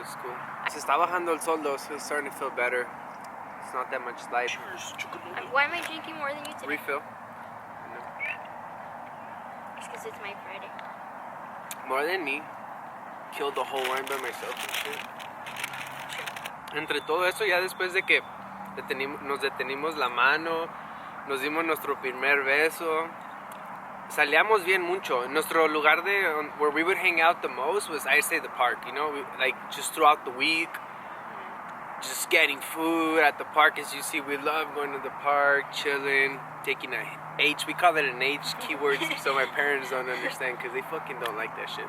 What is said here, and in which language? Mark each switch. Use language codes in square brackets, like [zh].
[en] but it was cool. [es] Se está bajando el sol [en] though, so it's starting to feel better. It's not that much light. Why am I drinking more than you today? Refill. It's because it's my Friday. More than me. killed the whole line by myself and shit. [es] Entre todo eso, ya después de que nos detenimos la mano, nos dimos nuestro primer beso, salíamos bien mucho. Nuestro lugar [en] where we would hang out the most was, I say, the park, you know, like just throughout the week, just getting food at the park. As you see, we love going to the park, chilling, taking a H. We call it an H keyword, so my parents don't understand because they fucking don't like that shit.